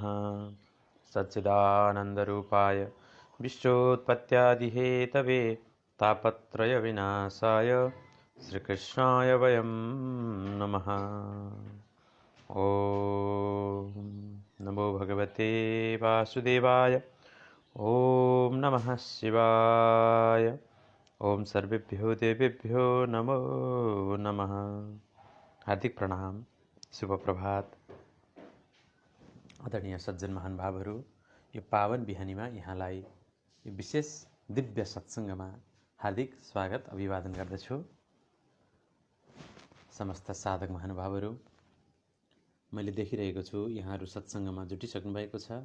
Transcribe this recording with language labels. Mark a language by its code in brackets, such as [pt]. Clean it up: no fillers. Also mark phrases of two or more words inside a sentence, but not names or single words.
[sa] सच्चिदानन्दरूपाय विश्वोत्पत्त्यादिहेतवे तापत्रयविनाशाय श्रीकृष्णाय वयं नमः। ॐ नमो भगवते वासुदेवाय। ॐ नमः शिवाय। ॐ सर्वेभ्यो देवेभ्यो नमो नमः। [ne] हार्दिक प्रणाम, शुभ प्रभात। आदरणीय सज्जन महानुभावहरू, यो पावन बिहानीमा यहाँलाई यो विशेष दिव्य सत्सङ्गमा हार्दिक स्वागत अभिवादन गर्दछु। समस्त साधक महानुभावहरू, मैले देखिरहेको छु यहाँहरू सत्सङ्गमा जुटिसक्नु भएको छ।